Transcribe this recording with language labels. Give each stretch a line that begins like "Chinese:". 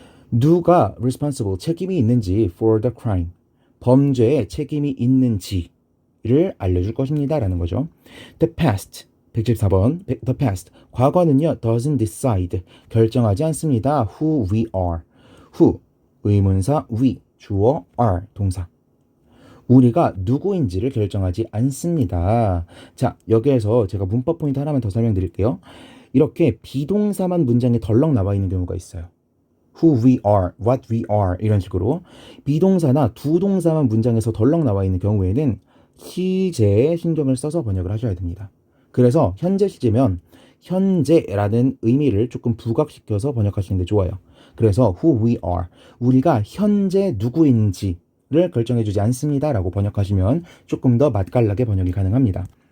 Korean: 누가 responsible, 책임이 있는지
English: for the crime,
Korean: 범죄에 책임이 있는지를 알려줄 것입니다 라는 거죠.
English: The past, 174번. The past, 과거는요 doesn't decide,
Korean: 결정하지 않습니다.
English: who we are.
Korean: who, 의문사, we, 주어, are, 동사. 우리가 누구인지를 결정하지 않습니다. 자, 여기에서 제가 문법 포인트 하나만 더 설명드릴게요. 이렇게 비동사만 문장에 덜렁 나와 있는 경우가 있어요.
English: who we are, what we are
Korean: 이런 식으로. 비동사나 두 동사만 문장에서 덜렁 나와 있는 경우에는 시제에 신경을 써서 번역을 하셔야 됩니다. 그래서 현재 시제면 현재라는 의미를 조금 부각시켜서 번역하시는 게 좋아요. 그래서
English: who we are,
Korean: 우리가 현재 누구인지를 결정해주지 않습니다 라고 번역하시면 조금 더 맛깔나게 번역이 가능합니다.